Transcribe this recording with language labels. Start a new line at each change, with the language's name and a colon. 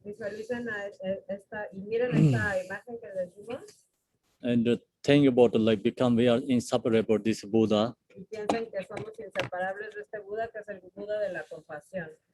Spanish: Visualicen esta y miren esta imagen que les dimos.
English: And think about like become we are inseparable this Buddha.
Spanish: Y piensen que somos inseparables de este Buda, que es el Buda de la compasión.